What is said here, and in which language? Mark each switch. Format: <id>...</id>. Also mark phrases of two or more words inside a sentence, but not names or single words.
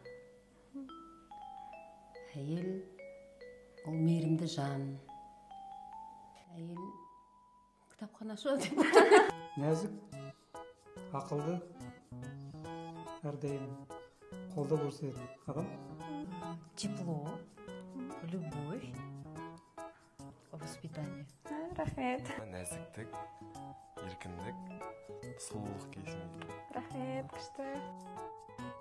<kk>Әйел ол мейірімді жан. Әйел кітапханашы. Нәзік, ақылды, әрдайым қолда көрсететін адам.</kk> <ru>Тепло, любовь, воспитание.</ru> <kk>Рахмет. Нәзіктік, еркіндік, сұлулық кейсін. Рахмет, күшті.</kk>